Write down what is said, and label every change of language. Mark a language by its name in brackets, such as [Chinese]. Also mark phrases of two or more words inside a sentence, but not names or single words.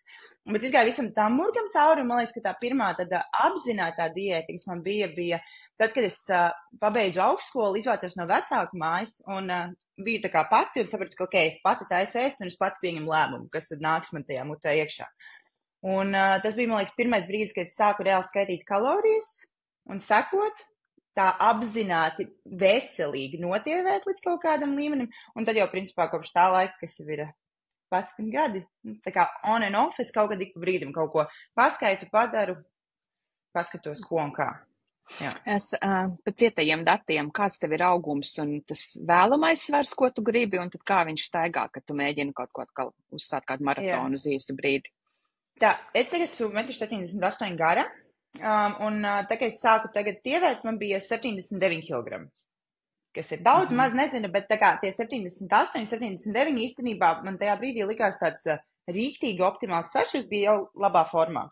[Latvian] Bet es gāju visam tam murgam cauri, un man liekas, ka tā pirmā tāda apzinātā diēta, kas man bija tad, kad es pabeidzu augstskolu, izvācos no vecāku mājas, un biju tā kā pati, un sapratu, ka, ok, es pati taisu ēst, un es pati pieņemu lēmumu, kas tad nāks man tajā mutē iekšā. Un tas bija, man liekas, pirmais brīdis, kad es sāku reāli skaitīt kalorijas un sekot, tā apzināti veselīgi notievēt līdz kaut kādam līmenim, un tad jau, principā, kopš tā laika, kas jau ir 11 gadi, tā kā [English] on and off, [Latvian] es kaut kad ik pa brīdim kaut ko paskaitu, padaru, paskatos, ko un kā. Jā. Es pa cietajiem datiem, kāds tev ir augums un tas vēlamais svars, ko tu gribi, un tad kā viņš staigā, kad tu mēģini kaut ko uzsākt kādu maratonu uz īsu brīdi? Tā, es tagad esmu 1,78 m gara, un tā, kad es sāku tagad tievēt, man bija 79 kg, kas ir daudz, maz nezinu, bet tā kā tie 78, 79 īstenībā man tajā brīdī likās tāds rīktīgi optimāls svars, es biju jau labā formā.